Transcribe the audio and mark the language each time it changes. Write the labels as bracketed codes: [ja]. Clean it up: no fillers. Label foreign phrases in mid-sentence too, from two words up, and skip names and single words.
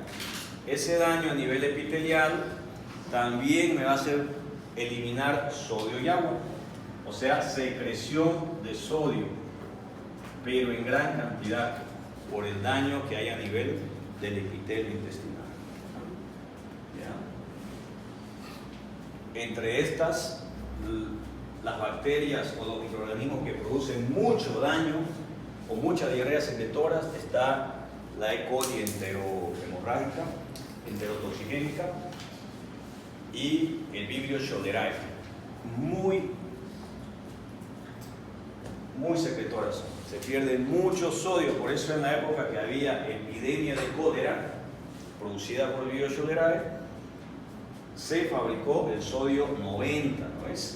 [es] Ese daño a nivel epitelial también me va a hacer eliminar sodio y agua, o sea, secreción de sodio, pero en gran cantidad por el daño que hay a nivel del epitelio intestinal. ¿Ya? Entre estas, las bacterias o los microorganismos que producen mucho daño o mucha diarrea secretora está la E. coli enterohemorrágica, enterotoxigénica y el Vibrio cholerae, muy secretoras. Se pierde mucho sodio, por eso en la época que había epidemia de cólera producida por el Vibrio cholerae, se fabricó el sodio 90, ¿no es?